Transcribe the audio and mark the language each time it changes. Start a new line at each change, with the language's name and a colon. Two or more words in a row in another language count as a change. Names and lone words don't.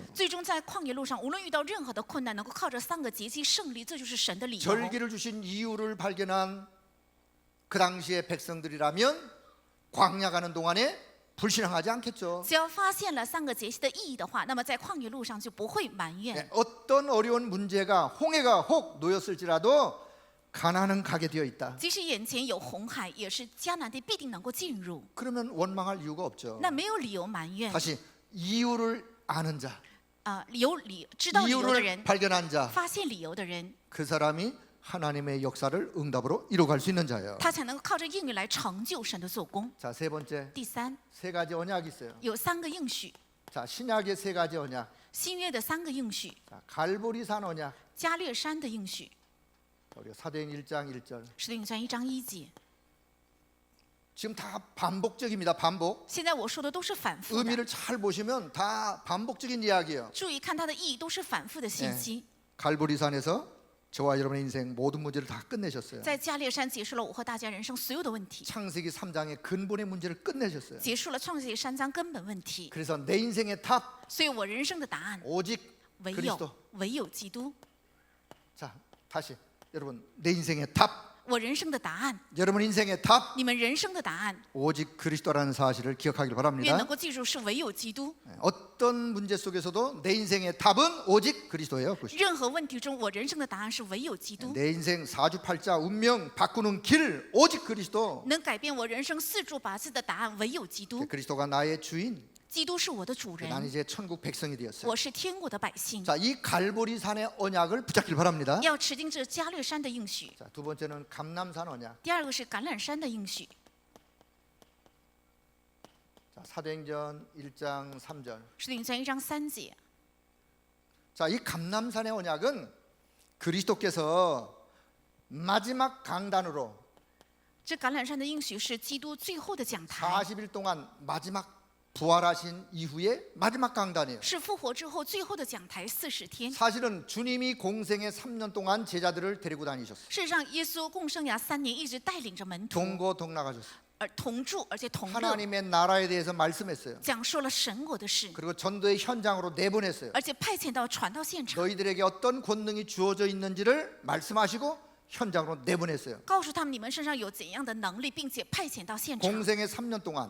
Chinese: 最终在旷野路上，无论遇到任何的困难，能够靠着3个节期胜利，这就是神的理由。
Korean: 절기를 주신 이유를 발견한 그 당시의 백성들이라면 광야 가는 동안에 불신앙하지 않겠죠.
Chinese: 只要发现了3个节期的意义的话，那么在旷野路上就不会埋怨。
Korean: 네, 어떤 어려운 문제가 홍해가 혹 놓였을지라도 가나안은 가게 되어 있다.
Chinese: 即使眼前有红海，也是迦南地必定能够进入，
Korean: 그러면 원망할 이유가 없죠.
Chinese: 那没有理由埋怨。
Korean: 다시 이유를 아는 자,
Chinese: 知道理由的
Korean: 이유를
Chinese: 人，
Korean: 발견한 자,
Chinese: 发现理由的人，
Korean: 그 사람이 하나님의 역사를 응답으로 이뤄갈 수 있는 자예요.
Chinese: 他才能够靠着应允来成就神的做工。
Korean: 자, 세 번째,
Chinese: 第三，
Korean: 세 가지 언약이 있어요.
Chinese: 有3个应许，
Korean: 자, 신약의 세 가지 언약.
Chinese: 新约的3个应许，
Korean: 자, 갈보리산 언약.
Chinese: 加略山的应许，
Korean: 우리 사도행 1장 1절.
Chinese: 使徒行传1章1节。
Korean: 지금 다 반복적입니다. 반복.
Chinese: 现在我说的都是反复的，
Korean: 의미를 잘 보시면 다 반복적인 이야기예요.
Chinese: 注意看它的意义，都是反复的信息。
Korean: 갈보리산에서 저와 여러분의 인생 모든 문제를 다 끝내셨어요.
Chinese: 在加略山结束了我和大家人生所有的问题，
Korean: 창세기 3장의 근본의 문제를 끝내셨어요.
Chinese: 结束了创世纪3章根本问题。
Korean: 그래서 내 인생의 답
Chinese: 所以我人生的答案
Korean: 오직
Chinese: 唯
Korean: 그리스도.
Chinese: 有基督。
Korean: 자, 다시 여러분 내 인생의 답,
Chinese: 我人生的答案，
Korean: 여러분 인생의 답
Chinese: 你们人生的答案，
Korean: 오직 그리스도라는 사실을 기억하길
Chinese: 愿
Korean: 바랍니다.
Chinese: 能够记住是唯有基督。
Korean: 어떤 문제 속에서도 내 인생의 답은 오직 그리스도예요. 그것이.
Chinese: 任何问题中，我人生的答案是唯有基督。
Korean: 내 인생 사주팔자 운명 바꾸는 길 오직 그리스도.
Chinese: 能改变我人生4柱8字的答案唯有基督。
Korean: 그리스도가 나의 주인.
Chinese: 基督是我的主
Korean: 난
Chinese: 人，
Korean: 이제 천국 백성이 되었어요.
Chinese: 我是天国的百姓。
Korean: 자, 이 갈보리산의 언약을 붙잡길 바랍니다.
Chinese: 要持定这加略山的应许。
Korean: 자, 두 번째는 감남산 언약.
Chinese: 第2个是橄榄山的应许。
Korean: 자, 사도행전 1장 3절.
Chinese: 使徒行传1章3节。
Korean: 자, 이 감람산의 언약은 그리스도께서 마지막 강단으로
Chinese: 这橄榄山的应许是基督最后的讲台，
Korean: 40일 동안 마지막 부활하신 이후에 마지막 강단이에요.
Chinese: 是复活之后最后的讲台40天。
Korean: 사실은 주님이 공생의 3년 동안 제자들을 데리고 다니셨어요.
Chinese: 事实上，耶稣共生涯3年，一直带领着门徒，
Korean: 동거동락하셨어요.
Chinese: 而同住，而且同乐，
Korean: 하나님의 나라에 대해서 말씀했어요.
Chinese: 讲述了神国的事，
Korean: 그리고 전도의 현장으로 내보냈어요.
Chinese: 而且派遣到传道现场，
Korean: 너희들에게 어떤 권능이 주어져 있는지를 말씀하시고 현장으로 내보냈어요.
Chinese: 告诉他们你们身上有怎样的能力，并且派遣到现场。
Korean: 공생의 3년 동안.